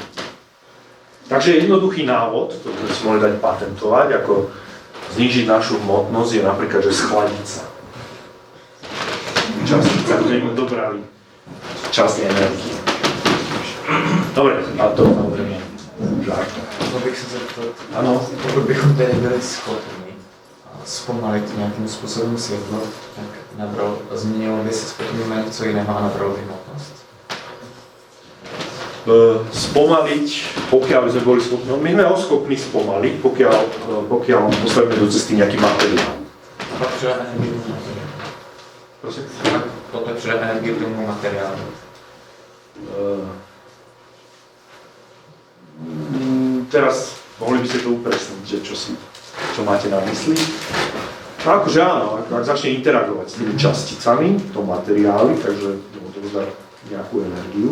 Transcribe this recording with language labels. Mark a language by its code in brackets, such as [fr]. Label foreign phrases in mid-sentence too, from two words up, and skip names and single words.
[sk] Takže jednoduchý návod, to by sme si mohli dať patentovať, ako znížiť našu hmotnosť, je napríklad, že schladiť sa. Častica, ktoré im dobrali časť energie. Dobre, a to samozrejme žart. [cs] Mohl bych se zeptat, Ano. pokud bychom tedy byli schopni zpomalit nějakým způsobem světlo, tak změnilo by se potom něco jiného a nabralo by hmotnost? [sk] Spomaliť, pokiaľ by sme boli schopní, my sme ho schopní spomaliť, pokiaľ postavíme do cesty nejaký materiál. [cs] A pak přidá energii tomu materiálu. Prosím? Pak poté přidá energii tomu materiálu. [sk] Teraz mohli by ste to upresniť, že čo máte na mysli. No akože áno, ak začne interagovať s tými časticami, to materiály, takže to dá nejakú energiu.